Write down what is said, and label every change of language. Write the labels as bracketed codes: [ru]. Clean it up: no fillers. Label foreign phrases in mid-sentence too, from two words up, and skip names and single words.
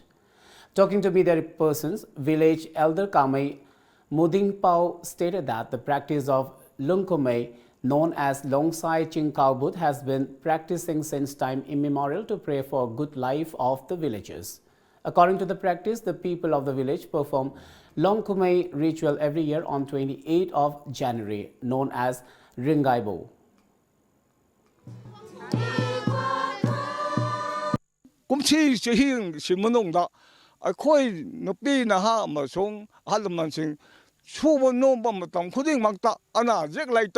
[en] Talking to media persons, village elder Kamai Muding Pao stated that the practice of Lungkumei, known as Longsai Chingkao Booth, has been practicing since time immemorial to pray for good life of the villagers. According to the practice, the people of the village perform Longkumei ritual every year on 28th of January, known as Ringaibo. [mni] ꯑꯩꯈꯣꯏ ꯅꯨꯄꯤ ꯅꯍꯥ ꯑꯃꯁꯨꯡ ꯑꯍꯜ ꯂꯃꯟꯁꯤꯡ ꯁꯨꯕ ꯅꯣꯝꯕ ꯃꯇꯝ ꯈꯨꯗꯤꯡꯃꯛꯇ ꯑꯅꯥ ꯑꯌꯦꯛ